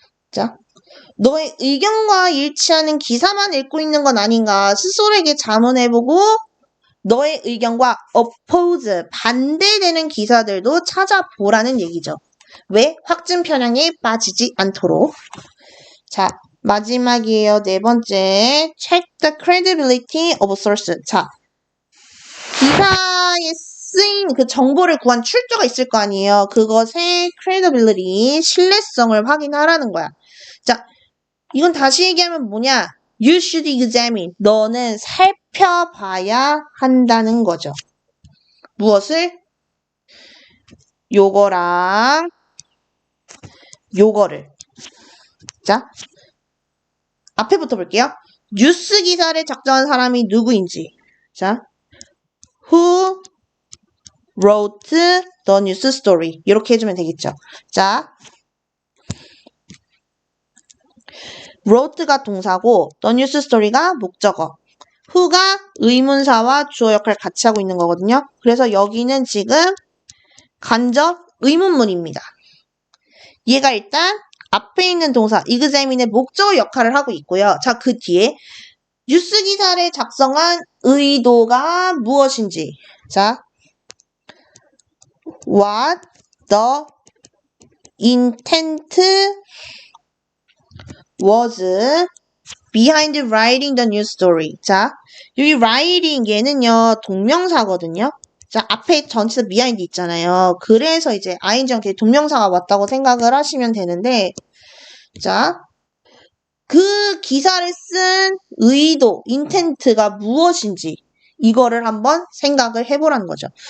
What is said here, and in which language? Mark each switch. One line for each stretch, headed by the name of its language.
Korean: 자, 너의 의견과 일치하는 기사만 읽고 있는 건 아닌가 스스로에게 자문해보고 너의 의견과 oppose, 반대되는 기사들도 찾아보라는 얘기죠. 왜? 확증 편향에 빠지지 않도록. 자, 마지막이에요. 네 번째.
English: Check the credibility of source.
Korean: 자, 기사에 쓰인 그 정보를 구한 출처가 있을 거 아니에요. 그것의 credibility, 신뢰성을 확인하라는 거야. 자, 이건 다시 얘기하면 뭐냐?
English: You should examine.
Korean: 너는 살펴봐야 한다는 거죠. 무엇을? 요거랑 요거를. 자, 앞에부터 볼게요. 뉴스 기사를 작성한 사람이 누구인지.
English: 자, who wrote the news story.
Korean: 이렇게 해주면 되겠죠. 자, wrote가 동사고
English: the news story
Korean: 가 목적어. who가 의문사와 주어 역할을 같이 하고 있는 거거든요. 그래서 여기는 지금 간접 의문문입니다. 얘가 일단 앞에 있는 동사 examine의 목적어 역할을 하고 있고요. 자, 그 뒤에 뉴스 기사를 작성한 의도가 무엇인지.
English: 자, what the intent was behind writing the news story.
Korean: 자, 여기 writing 얘는요 동명사거든요. 자, 앞에 전체 behind 있잖아요. 그래서 이제 ing랑 뒤에 동명사가 왔다고 생각을 하시면 되는데, 자, 그 기사를 쓴 의도, intent가 무엇인지 이거를 한번 생각을 해보라는 거죠.